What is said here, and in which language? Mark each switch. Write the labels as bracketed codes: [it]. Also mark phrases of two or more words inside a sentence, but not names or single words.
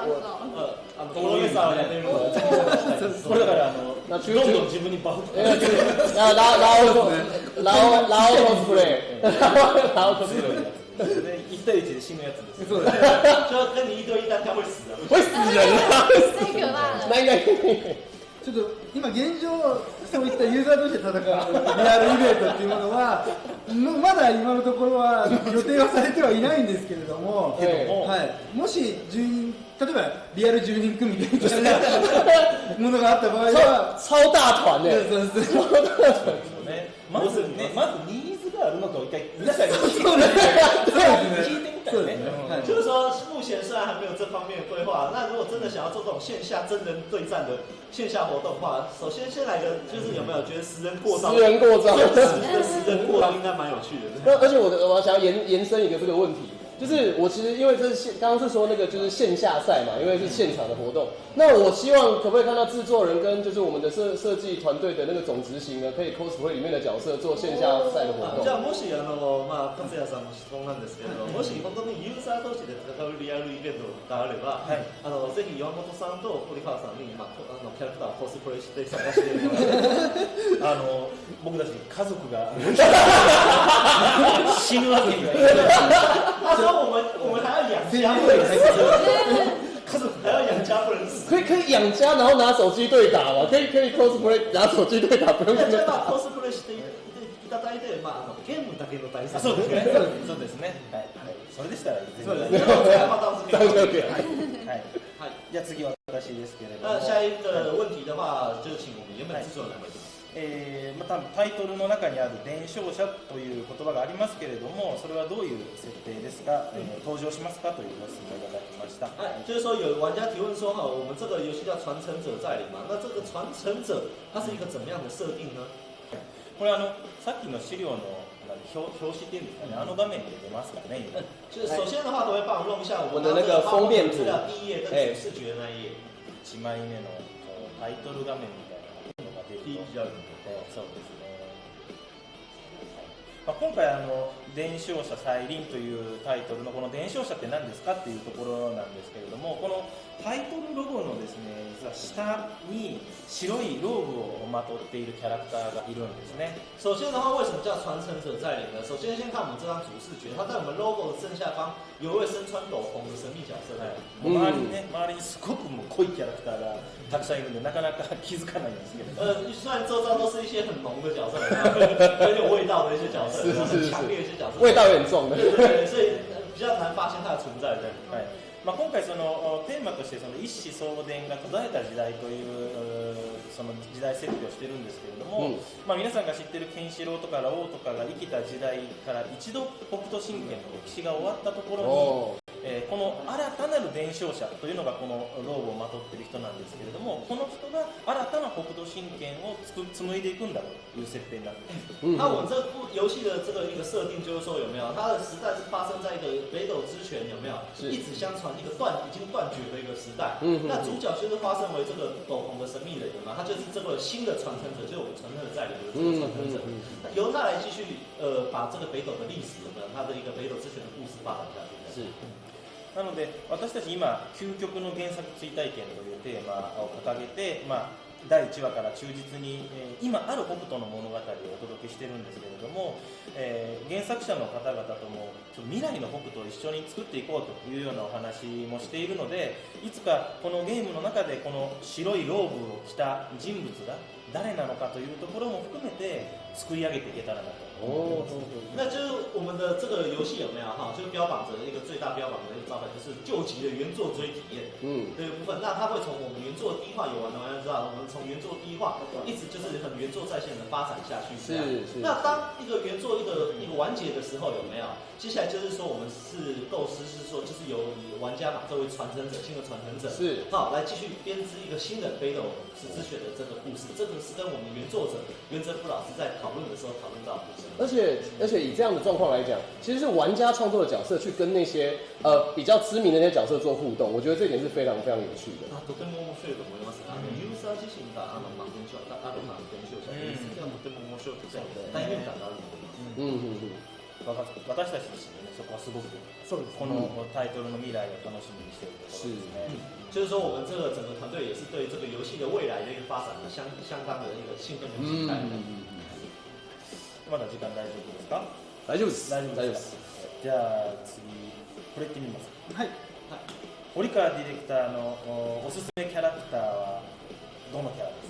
[ja] プロレスラーをやってみるのがこれだからどんどん自分にバフラオコスプレイ。ラオコスプレイ。 1対1で死ぬやつです。そうですね。 [zh] 就跟你1对1单挑会死的。会死人啊！太可怕了。 [ja] ちょっと今現状そういったユーザーとして戦うリアルイベントっていうものはまだ今のところは予定はされてはいないんですけれども、はい、もし10人例えばリアル10人組みたいなものがあった場合は [zh] 超大团ね。超大团ね。 [ja] まずニーズがあるのかを一回皆さんに聞いてみたいね。 [zh] 就是说，目前虽然还没有这方面的规划，那如果真的想要做这种线下真人对战的线下活动的话，首先先来个就是有没有觉得10人过招？10 人过招， 10人过招应该蛮有趣的。而且我想要延伸一个这个问题。就是我其实因为这是刚刚是说那个就是线下赛嘛，因为是现场的活动。那我希望可不可以看到制作人跟就是我们的设计团队的那个总执行呢，可以 cosplay 里面的角色做线下赛的活动。 [ja] じゃあもしまあ勝也さんの質問なんですけれど、もし本当にユーザー同士で戦うリアルイベントがあれば、ぜひ岩本さんと堀川さんにキャラクターをコスプレして参加してもらって、僕たち家族が死ぬわけにはいかない。 [zh] 他说我们还要养家，家族还要养家不能死。可以养家，然后拿手机对打嘛？可以 cosplay 拿手机对打，不用。 [ja] じゃあコスプレしていただいて、ゲームだけの対戦。そうですね。そうですね。はい。それでしたらいいですね。はい。じゃあ次は私ですけれども。 [zh] 下一个问题的话，就请我们原本制作人来回答。 [ja] タイトルの中にある伝承者という言葉がありますけれども、それはどういう設定ですか、登場しますかというご質問をいただきました。 [zh] 就是说有玩家提问说我们这个游戏叫传承者在临嘛，那这个传承者它是一个怎么样的设定呢？ [ja] これさっきの資料の表紙っていうんですかね、画面で出ますからね。 [zh] 就是首先的话，都会帮我弄一下我的那个封面图，第一页跟主视觉的那一页。 [ja] 1 枚目のタイトル画面みたいなのが出ると。そうですね。今回伝承者再臨というタイトルのこの伝承者って何ですかっていうところなんですけれども、このタイトルロゴのですね、実は下に白いローブをまとっているキャラクターがいるんですね。 [zh] 首先的话，为什么叫传承者在临呢？首先先看我们这张主视觉，它在我们 logo 的正下方有一位身穿斗篷的神秘角色。 [ja] 周りにすごくもう濃いキャラクターがたくさんいるんで、なかなか気づかないんですけれど。 [zh] 虽然周遭都是一些很浓的角色，很有味道的一些角色，很强烈的一些角色，味道有点重的。对，所以比较难发现它的存在的。 [ja] 今回そのテーマとしてその一子相伝が途絶えた時代というその時代設定をしてるんですけれども、皆さんが知ってるケンシロウとかラオウとかが生きた時代から一度北斗神拳の歴史が終わったところに、この新たなる伝承者というのがこのローブをまとっている人なんですけれども、この人が新たな北斗神拳を紡いでいくんだという設定になっています。 [zh] 那我们这部游戏的这个一个设定就是说，有没有它的时代是发生在一个北斗之拳有没有一直相传一个已经断绝的一个时代。那主角就是发生为这个斗篷的神秘人嘛，他就是这个新的传承者，就是我们传承者在里的这个传承者，由他来继续把这个北斗的历史有没有他的一个北斗之拳的故事发展下去。是。 [ja] なので私たち今究極の原作追体験というテーマを掲げて、第1話から忠実に、今ある北斗の物語をお届けしてるんですけれども、原作者の方々とも未来の北斗を一緒に作っていこうというようなお話もしているので、いつかこのゲームの中でこの白いローブを着た人物が誰なのかというところも含めて作り上げていけたらなと。 [zh] 那就是我们的这个游戏有没有就标榜着一个最大标榜的一个招牌，就是救急的原作追体验这个部分。那它会从我们原作第一话有玩的玩家知道，我们从原作第一话一直就是很原作在线的发展下去。是。那当一个原作一个完结的时候有没有？接下来就是说我们是构思是说就是由玩家嘛作为传承者，新的传承者来继续编织一个新的北斗之拳的这个故事。这个是跟我们原作者袁哲夫老师在讨论的时候讨论到的故事。而且以这样的状况来讲，其实是玩家创作的角色去跟那些比较知名的那些角色做互动，我觉得这一点是非常非常有趣的。 [ja] とても面白いと思います。ユーザー自身が伝承者とても面白くて大変感があると思います。私たち自身もねそこはすごくこのタイトルの未来を楽しみにしているところですね。 [zh] 就是说，我们这个整个团队也是对这个游戏的未来的一个发展呢，相当的一个兴奋跟期待的。 [ja] まだ時間大丈夫ですか？大丈夫です。大丈夫です。じゃあ次これいってみます。はい。堀川ディレクターのおすすめキャラクターはどのキャラですか？